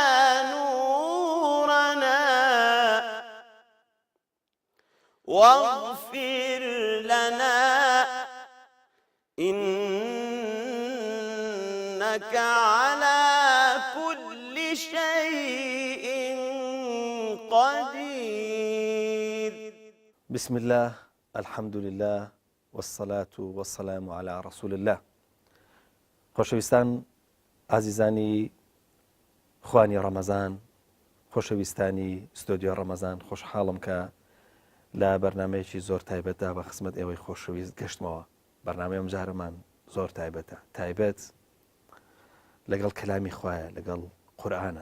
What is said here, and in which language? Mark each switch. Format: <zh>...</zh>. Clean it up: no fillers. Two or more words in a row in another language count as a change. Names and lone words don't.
<ar>نورنا واغفر لنا إنك على كل شيء قدير. بسم الله، الحمد لله، والصلاة والسلام على رسول الله.</ar> <ckb>خۆشەویستان ئازیزانی خوانی ڕەمەزان، خۆشەویستانی ستۆدیۆ ڕەمەزان، خۆشحاڵم کە لە بەرنامەیەکی زۆر تایبەتدا بە خزمەت ئێوەی خۆشەویست گەشتمەوە. بەرنامەیەم جارەمان زۆر تایبەتە، تایبەت لەگەڵ کەلامی خوایە، لەگەڵ قورئانە.</ckb>